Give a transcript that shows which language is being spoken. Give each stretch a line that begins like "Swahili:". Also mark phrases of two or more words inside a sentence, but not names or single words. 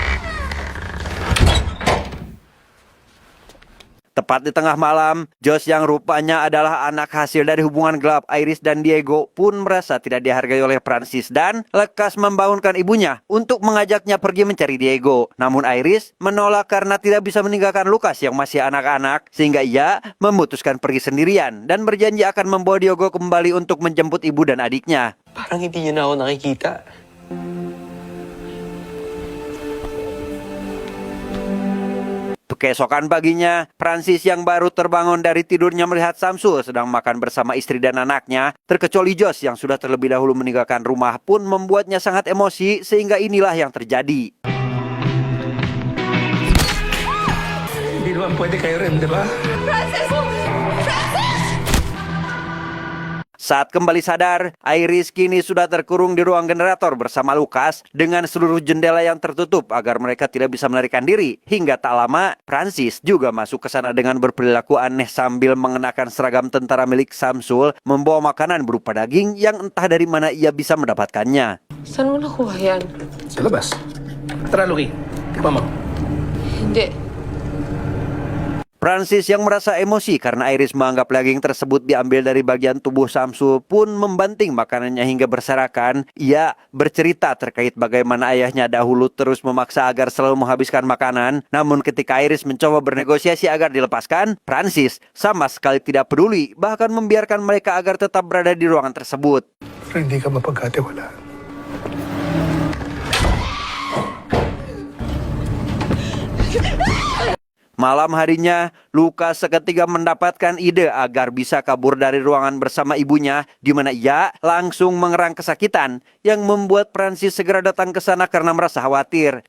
Indonesian: Tepat di tengah malam, Josh yang rupanya adalah anak hasil dari hubungan gelap Iris dan Diego pun merasa tidak dihargai oleh Francis dan lekas membangunkan ibunya untuk mengajaknya pergi mencari Diego. Namun Iris menolak karena tidak bisa meninggalkan Lucas yang masih anak-anak, sehingga ia memutuskan pergi sendirian dan berjanji akan membawa Diego kembali untuk menjemput ibu dan adiknya.
Filipino: Parang hindi niya na ako nakikita.
Indonesian: Keesokan paginya, Francis yang baru terbangun dari tidurnya melihat Samsul sedang makan bersama istri dan anaknya, terkecuali Josh yang sudah terlebih dahulu meninggalkan rumah pun membuatnya sangat emosi sehingga inilah yang terjadi.
Filipino: Hindi naman pwede kayo rin, di ba?
Indonesian: Saat kembali sadar, Iris kini sudah terkurung di ruang generator bersama Lucas dengan seluruh jendela yang tertutup agar mereka tidak bisa melarikan diri. Hingga tak lama, Francis juga masuk ke sana dengan berperilaku aneh sambil mengenakan seragam tentara milik Samsul, membawa makanan berupa daging yang entah dari mana ia bisa mendapatkannya.
Filipino: Saan mo nakuha yan? Sa labas. Tara, Luki. Tikman mo. Hindi.
Indonesian: Francis yang merasa emosi karena Iris menganggap daging tersebut diambil dari bagian tubuh Samsul pun membanting makanannya hingga berserakan. Ia bercerita terkait bagaimana ayahnya dahulu terus memaksa agar selalu menghabiskan makanan. Namun ketika Iris mencoba bernegosiasi agar dilepaskan, Francis sama sekali tidak peduli, bahkan membiarkan mereka agar tetap berada di ruangan tersebut.
Filipino: Pero hindi ka mapagkatiwalaan.
Indonesian: Malam harinya, Lucas seketika mendapatkan ide agar bisa kabur dari ruangan bersama ibunya, di mana ia langsung mengerang kesakitan yang membuat Francis segera datang ke sana karena merasa khawatir.